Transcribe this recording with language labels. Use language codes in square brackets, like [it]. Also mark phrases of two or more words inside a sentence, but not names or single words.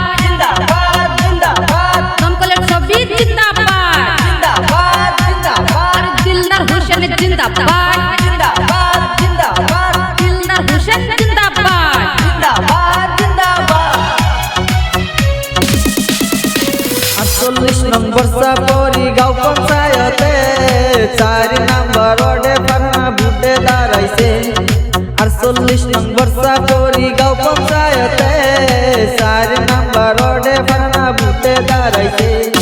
[hi] जिंदाबाद जिंदाबाद दमकल 120 जिंदाबाद जिंदाबाद जिंदाबाद दिलदार हुसैन जिंदाबाद जिंदाबाद जिंदाबाद दिलदार हुसैन जिंदाबाद जिंदाबाद जिंदाबाद [bn] 48 নম্বর চাপরি গাঁও পঞ্চায়েতে 4 নম্বর ওয়ার্ডে ফারহানা ভোটে দাঁড়াইছে 48 নম্বর চাপরি গাঁও পঞ্চায়েতে 4 নম্বর ওয়ার্ডে ফারহানা ভোটে দাঁড়াইছে